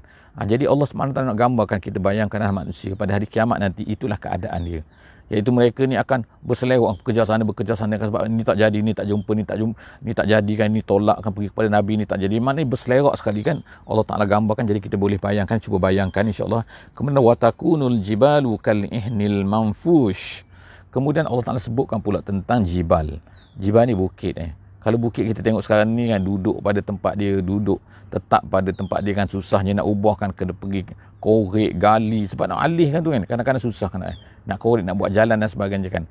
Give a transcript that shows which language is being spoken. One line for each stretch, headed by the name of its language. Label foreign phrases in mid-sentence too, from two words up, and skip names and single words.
Malay: Jadi Allah SWT nak gambarkan, kita bayangkanlah manusia pada hari kiamat nanti, itulah keadaan dia, iaitu mereka ni akan berselerak, bekerja sana kan, sebab ni tak jadi, ni tak jumpa, ni tak jadi kan, ni tolak akan pergi kepada Nabi, ni tak jadi, maknanya berselerak sekali kan. Allah Ta'ala gambarkan, jadi kita boleh bayangkan, cuba bayangkan insyaAllah.
Arabic: Kemudian وتكون الجبال كالعهن المنفوش.
Malay: Kemudian Allah Ta'ala sebutkan pula tentang jibal. Jibal ni bukit Kalau bukit kita tengok sekarang ni kan, duduk pada tempat dia, duduk tetap pada tempat dia kan, susahnya nak ubahkan, kena pergi korek, gali, sebab nak alih kan tu kan, kadang-kadang susah kan nak korek, nak buat jalan dan sebagainya kan.